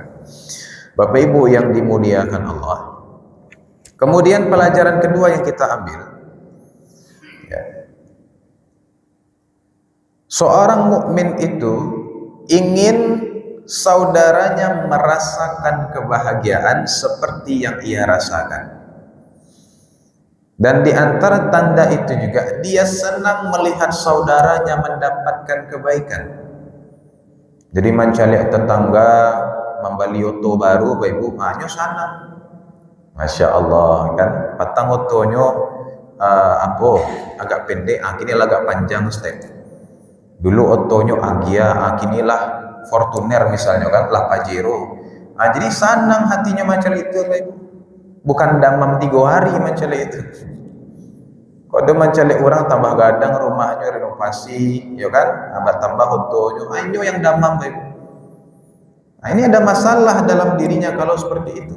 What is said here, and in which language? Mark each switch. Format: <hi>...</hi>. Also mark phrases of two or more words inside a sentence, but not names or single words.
<id>Bapak Ibu yang dimuliakan Allah, kemudian pelajaran kedua yang kita ambil, ya, seorang mukmin itu ingin saudaranya merasakan kebahagiaan seperti yang ia rasakan. Dan di antara tanda itu juga dia senang melihat saudaranya mendapatkan kebaikan. Jadi mencari tetangga membeli oto baru, Bapak Ibu, nyo sana.</id> <min>Masya Allah kan, patang otonya agak pendek, kini agak panjang step. Dulu otonya Agia, kinilah Fortuner misalnya kan, lah Pajero.</min> <id>Jadi senang hatinya macam itu, Bapak Ibu. Bukan damam 3 hari macam itu.</id> <min>Kok ada macam orang tambah gadang rumahnya renovasi, ya kan?</min> <id>Tambah otonya, ayo yang damam, Bapak Ibu. Nah, ini ada masalah dalam dirinya kalau seperti itu.</id>